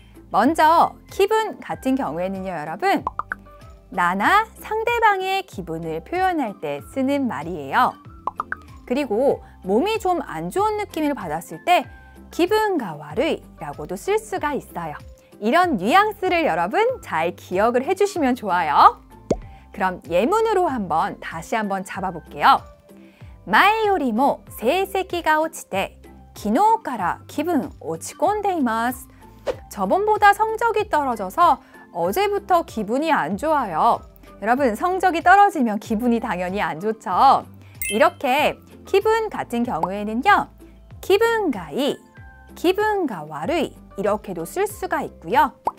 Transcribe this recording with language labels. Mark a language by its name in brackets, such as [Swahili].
[Korean] 먼저 기분 같은 경우에는요, 여러분. 나나 상대방의 기분을 표현할 때 쓰는 말이에요. 그리고 몸이 좀 안 좋은 느낌을 받았을 때 기분가 와르이라고도 쓸 수가 있어요. 이런 뉘앙스를 여러분 잘 기억을 해주시면 좋아요. 그럼 예문으로 다시 한번 잡아볼게요. [Japanese] 前よりも成績が落ちて昨日から気分落ち込んでいます. [Korean] 저번보다 성적이 떨어져서 어제부터 기분이 안 좋아요. 여러분, 성적이 떨어지면 기분이 당연히 안 좋죠. 이렇게 기분 같은 경우에는요, 기분가 이, 기분가 와르이 이렇게도 쓸 수가 있고요.